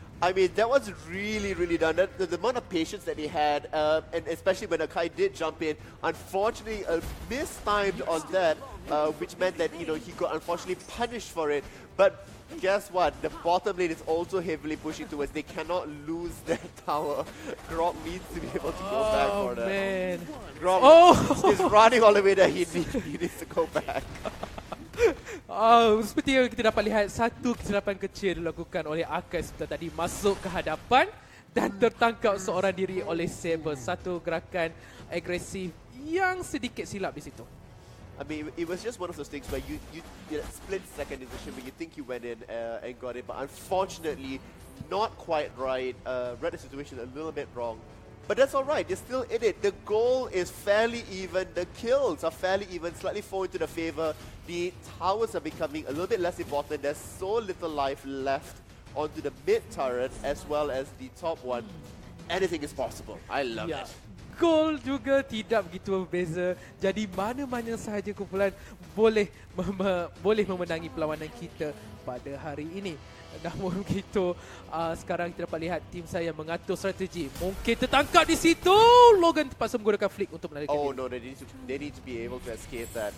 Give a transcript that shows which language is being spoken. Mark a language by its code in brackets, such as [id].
[en] I mean, that was really, really done. The amount of patience that he had, and especially when Akai did jump in, unfortunately, mistimed on that, which meant that, you know, he got unfortunately punished for it. But guess what? The bottom lane is also heavily pushing towards. They cannot lose their tower. Grog needs to be able to go back for that. Man. Grog is Oh, running all the way there. He needs to go back. [ms] seperti yang kita dapat lihat, satu kesilapan kecil dilakukan oleh Akai sebentar tadi, masuk ke hadapan dan tertangkap seorang diri oleh Saber. Satu gerakan agresif yang sedikit silap di situ. [en] I mean, it was just one of those things where you get a split second decision where you think you went in and got it, but unfortunately, not quite right. Read the situation a little bit wrong. But that's alright, they're still in it. The goal is fairly even, the kills are fairly even, slightly fall into the favor. The towers are becoming a little bit less important. There's so little life left onto the mid turret as well as the top one. Anything is possible. I love it. [ms] Gol juga tidak begitu berbeza. Jadi mana-mana sahaja kumpulan boleh memenangi perlawanan kita pada hari ini. Namun begitu, sekarang kita dapat lihat tim saya mengatur strategi. Mungkin tertangkap di situ. Logan terpaksa menggunakan flick untuk melarikan diri. [en] Oh no, they need to be able to escape that.